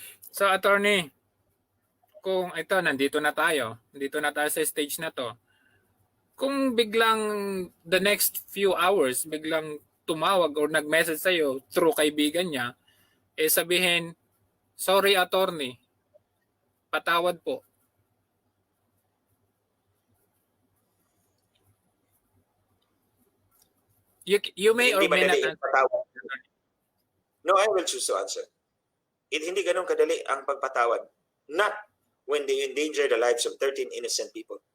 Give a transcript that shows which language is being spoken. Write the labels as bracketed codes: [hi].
[tl] So, attorney, kung ito, nandito na tayo sa stage na to, kung biglang [en] the next few hours, [tl] biglang tumawag or nag-message sa'yo through kaibigan niya, sabihin, sorry attorney, patawad po. [en] You may or may not answer. No, I will choose to answer. [tl] Hindi ganun kadali ang pagpatawad. [en] Not when they endanger the lives of 13 innocent people.